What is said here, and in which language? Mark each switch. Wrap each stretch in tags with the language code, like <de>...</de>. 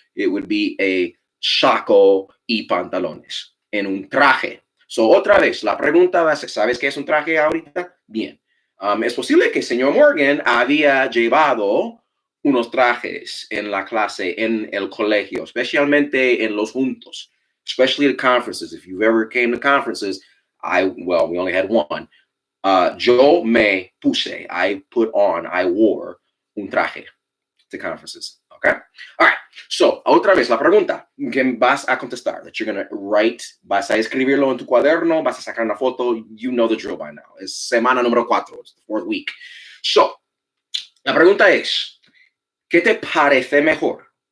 <en>It would be a</en> <es>saco y pantalones en un traje. So, otra vez, la pregunta va a ser, ¿sabes qué es un traje ahorita? Bien. Es posible que el señor Morgan había llevado unos trajes en la clase, en el colegio, especialmente en los juntos,</es> <en>especially at conferences. If you've ever came to conferences, we only had one.</en> <es>Yo me puse,</es> <en>I wore</en> <es>un traje</es> <en>to conferences. Okay? All right.</en> <es>So, otra vez la pregunta que vas a contestar,</es> <en>that you're going to write,</en> <es>vas a escribirlo en tu cuaderno, vas a sacar una foto,</es> <en>you know the drill by now.</en> <es>Es semana número 4,</es> <en>it's the 4th week.</en> <es>So, la pregunta es, ¿qué te parece mejor?</es>